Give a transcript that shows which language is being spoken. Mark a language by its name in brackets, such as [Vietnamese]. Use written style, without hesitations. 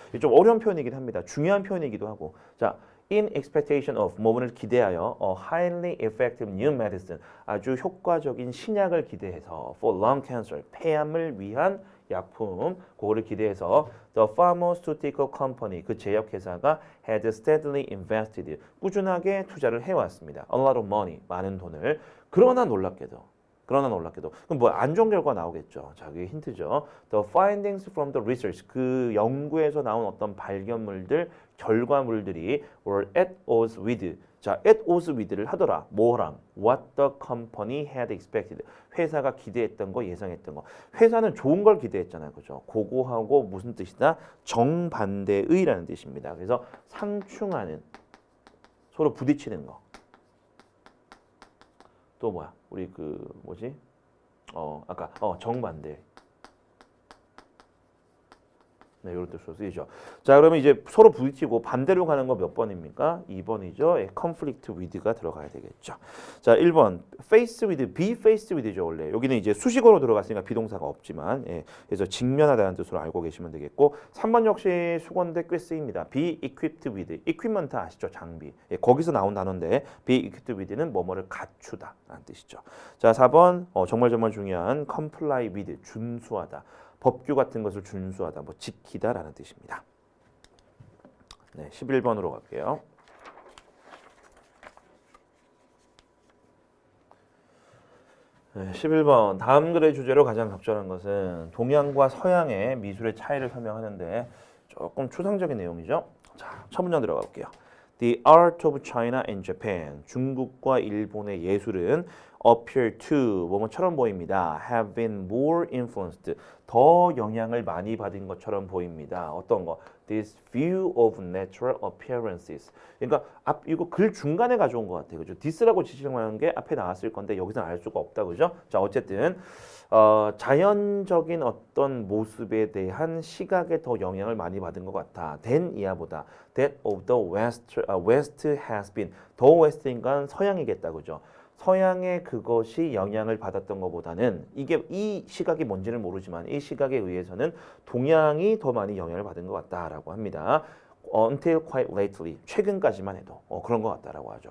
[Korean] 이게 좀 어려운 표현이긴 합니다. 중요한 표현이기도 하고, 자. [English] In expectation of [Korean] 뭐를 기대하여 [English] highly effective new medicine [Korean] 아주 효과적인 신약을 기대해서 [English] for lung cancer [Korean] 폐암을 위한 약품 그거를 기대해서 [English] the pharmaceutical company [Korean] 그 제약회사가 [English] had steadily invested [Korean] 꾸준하게 투자를 해왔습니다. [English] A lot of money [Korean] 많은 돈을 그러나 놀랍게도 그럼 뭐 안 좋은 결과 나오겠죠. 자, 그게 힌트죠. [English] The findings from the research [Korean] 그 연구에서 나온 어떤 발견물들, 결과물들이 [English] were at odds with. [Korean] 자, at odds with를 하더라. 뭐랑? [English] What the company had expected. [Korean] 회사가 기대했던 거, 예상했던 거. 회사는 좋은 걸 기대했잖아요. 그죠? 그거하고 무슨 뜻이다? 정반대의라는 뜻입니다. 그래서 상충하는, 서로 부딪히는 거. 또 뭐야? 우리 그 뭐지? 아까 정반대. 네, 이런 뜻으로 쓰이죠. 자, 그러면 이제 서로 부딪히고 반대로 가는 거 몇 번입니까? 2번이죠. 예, conflict with가 들어가야 되겠죠. 자, 1번 face with, be faced with죠. 원래 여기는 이제 수식어로 들어갔으니까 비동사가 없지만, 예, 그래서 직면하다는 뜻으로 알고 계시면 되겠고, 3번 역시 수건대 꽤 쓰입니다. be equipped with, equipment 아시죠? 장비. 예, 거기서 나온 단어인데 be equipped with는 뭐뭐를 갖추다라는 뜻이죠. 자, 4번 정말 중요한 comply with, 준수하다. 법규 같은 것을 준수하다, 뭐 지키다라는 뜻입니다. 네, 11번으로 갈게요. 네, 11번 다음 글의 주제로 가장 적절한 것은 동양과 서양의 미술의 차이를 설명하는데 조금 추상적인 내용이죠. 자, 첫 문장 들어가 볼게요. [English] The art of China and Japan, [Korean] 중국과 일본의 예술은 [English] appear to, [Korean] 뭐뭐처럼 보입니다. [English] have been more influenced, [Korean] 더 영향을 많이 받은 것처럼 보입니다. 어떤 거? [English] This view of natural appearances. [Korean] 그러니까 이거 글 중간에 가져온 것 같아요. 그죠? this라고 지칭하는 게 앞에 나왔을 건데 여기서는 알 수가 없다. 그죠? 자, 어쨌든 자연적인 어떤 모습에 대한 시각에 더 영향을 많이 받은 것 같아. than 이하보다. [English] That of the West has been. [Korean] 더 웨스트인간 서양이겠다. 그죠? 서양의 그것이 영향을 받았던 것보다는 이 시각이 뭔지는 모르지만 이 시각에 의해서는 동양이 더 많이 영향을 받은 것 같다라고 합니다. [English] Until quite lately, [Korean] 최근까지만 해도 그런 것 같다라고 하죠.